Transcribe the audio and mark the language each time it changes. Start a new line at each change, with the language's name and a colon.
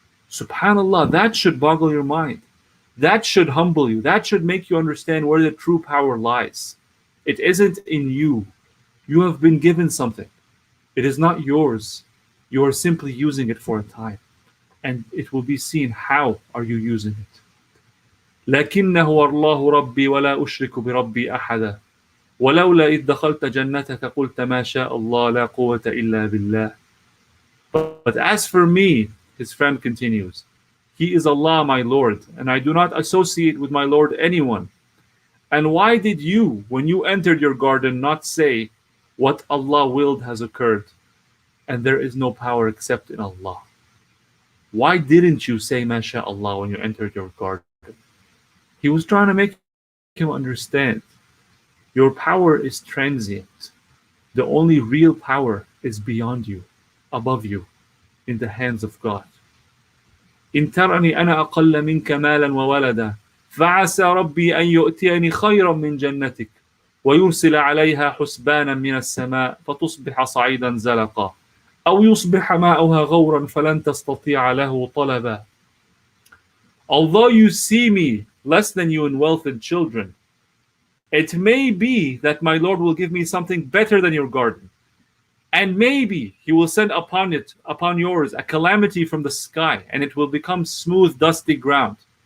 English: SubhanAllah, that should boggle your mind. That should humble you. That should make you understand where the true power lies. It isn't in you. You have been given something. It is not yours. You are simply using it for a time. And it will be seen how are you using it.
Arabic: لكنه الله ربي ولا أشرك بربي أحدا ولولا إذ دخلت جنتك قلت ما شاء الله لا قوة إلا بالله.
English: But as for me, his friend continues, He is Allah my Lord, and I do not associate with my Lord anyone. And why did you, when you entered your garden, not say, what Allah willed has occurred, and there is no power except in Allah? Why didn't you say MashaAllah when you entered your garden? He was trying to make him understand, your power is transient. The only real power is beyond you, above you, in the hands of God.
Arabic: إن ترني أنا أقل منك مالا وولدا فعسى ربي أن يؤتيني خيرا من جنتك ويرسل عليها حسبانا من السماء فتصبح صعيدا زلقا أو يصبح ماؤها غورا فلن تستطيع له طلبا.
English: Although you see me less than you in wealth and children, it may be that my Lord will give me something better than your garden. And maybe he will send upon yours, a calamity from the sky, and it will become smooth, dusty ground.